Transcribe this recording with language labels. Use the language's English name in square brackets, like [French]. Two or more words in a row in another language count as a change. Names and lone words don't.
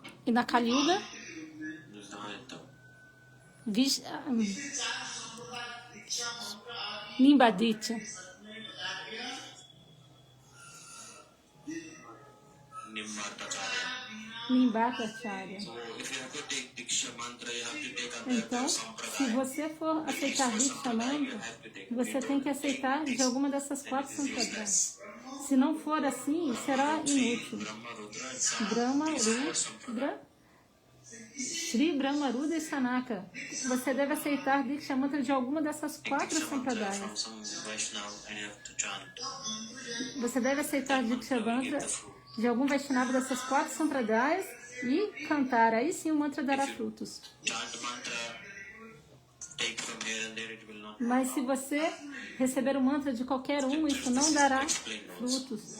[Portuguese] E na Kali Yuga, Nidahayata. Nimbaditya. Nimbartacharya. Nimbadacharya. [English] So if you have to take [Sanskrit] Diksha mantra, [English] you have to take under [Portuguese] Então, [English] the [Portuguese] se Sampradaya. você for aceitar [Sanskrit] Diksha Mantra, [Portuguese] você tem que aceitar de alguma dessas 4 sampradayas. Se não for assim, será inútil. [English] Brahma, Rudra, and Sanat. Brahma, These 4 Sampradaya. [Portuguese] Rudra, Shri Brahmaruda e Sanaka. Você deve aceitar [Sanskrit] Diksha Mantra [Portuguese] de alguma dessas 4 sampradayas. Você deve aceitar [Sanskrit] Diksha Mantra [Portuguese] de algum Vaishnava dessas 4 sampradayas e cantar. Aí sim o mantra dará frutos. Mas se você receber o mantra de qualquer um, isso não dará frutos.